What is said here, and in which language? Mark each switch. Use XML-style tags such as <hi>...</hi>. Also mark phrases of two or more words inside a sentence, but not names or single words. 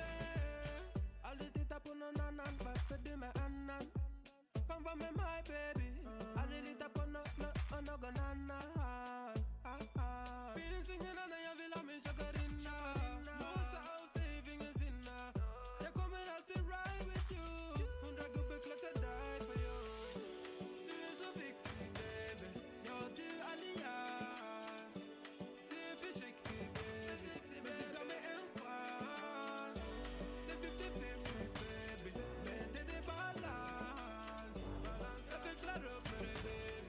<sv>Aldrig titta på någon annan. Varför du med annan? Kom var med mig baby. Aldrig lita på någon annan. Finns ingen annan, jag vill ha min chakarinna. Mosa och säg ingen sinna. Jag kommer alltid</sv> <en>ride with you.</en> <sv>100 gubbar klart jag</sv> <en>die for you.</en> <sv>Du är så viktig baby. Ja, du allians. Du är försiktig baby. Men du gav mig en chans. Det är 50-50 baby. Men det är balans. Jag växlar upp med dig baby.</sv>